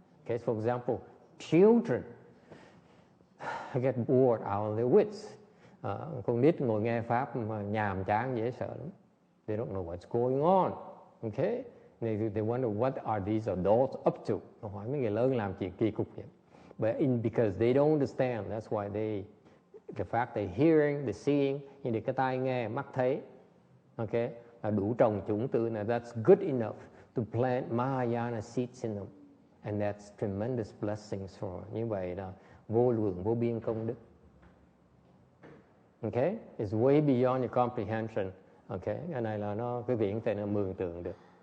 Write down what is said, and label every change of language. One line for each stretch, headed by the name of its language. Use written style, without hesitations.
English: Okay, for example, children get bored out of their wits.
Vietnamese: Con nít ngồi nghe pháp mà nhàm chán dễ sợ lắm.
English: They don't know what's going on. Okay, they wonder what are these adults up to.
Vietnamese: Hỏi mấy người lớn làm chuyện kỳ cục vậy.
English: But because they don't understand, that's why the fact they're hearing, they're seeing,
Vietnamese: như cái tai nghe, mắt thấy.
English: Okay,
Vietnamese: đủ trồng chủng tử là
English: that's good enough to plant Mahayana seeds in them. And that's tremendous blessings for.
Vietnamese: Như vậy là vô lượng vô biên công đức.
English: Okay? It's way beyond your comprehension. Okay?
Vietnamese: Cái này là nó quý vị có thể là mường tượng được.